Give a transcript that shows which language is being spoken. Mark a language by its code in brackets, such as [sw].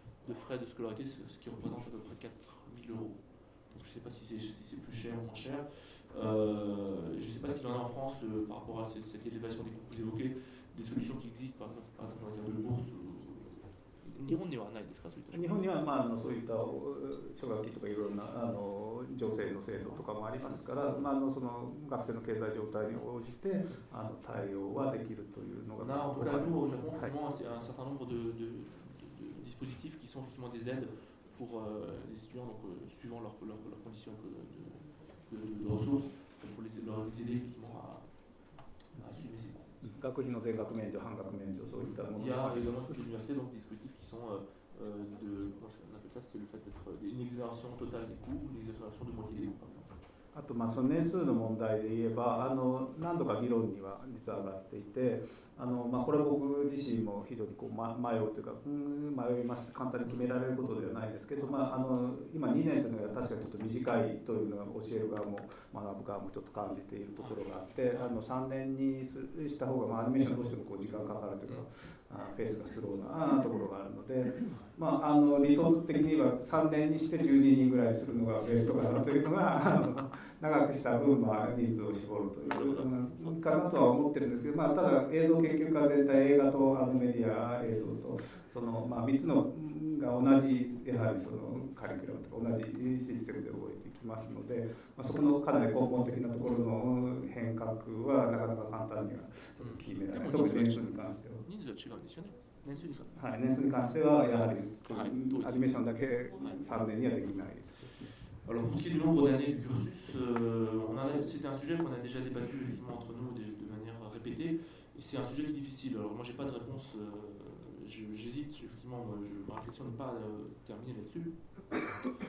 [fr] De frais de scolarité, ce qui représente à peu près 4000 euros. Donc je ne sais pas si c'est plus cher ou moins cher. Je ne sais pas s'il y en a en France par rapport à cette élévation des coûts que vous évoquez, des solutions qui existent, par exemple en termes de bourse. [ja] 日本にはないですか？日本には、そういった奨学金とかいろんな女性の制度とかもありますから、その学生の経済状態に応じて対応はできるというのが。なるほど。 [fr] Nous, au Japon, effectivement, un certain nombre de dispositifs qui sont effectivement des aides pour les étudiants, donc suivant leurs conditions de ressources, pour les aider effectivement à assumer ces coûts. [ja] 学費の全額免除、半額免除、そういったものが。 [fr] いや、également les universités ont des dispositifs qui sont de, comment on appelle ça, c'est le fait d'être une exonération totale des coûts ou une exonération de moitié des coûts, par exemple. [ja] あと、その年数の問題で言えば、何度か議論には実は上がっていて、これは僕自身も非常にこう迷うというか、迷いまして、簡単に決められることではないですけど、今2年というのは確かにちょっと短いというのは教える側も学ぶ側もちょっと感じているところがあって、3年にした方が、アニメーションどうしてもこう時間がかかるというか、ペースがスローなところがあるので、理想的に言えば3年にして12人ぐらいするのがベストかなというのが、長くした分、人数を絞るというかなとは思ってるんですけど、ただ映像研究家全体、映画とメディア映像と、その3つのが同じ、やはりそのカリキュラムとか同じシステムで動いていきますので、そこのかなり根本的なところの変革はなかなか簡単にはちょっと決められない、特に年数に関しては。人数は違うんですよね。年数に関しては。年数に関しては、やはりアニメーションだけ3年にはできないとですね。 [fr] Alors, pour ce qui est du nombre d'années de cursus, c'était un sujet qu'on a déjà débattu entre nous de manière répétée. Et c'est un sujet qui est difficile. Alors, moi, je n'ai pas de réponse. J'hésite, effectivement, je me réflexionne pas terminer là-dessus.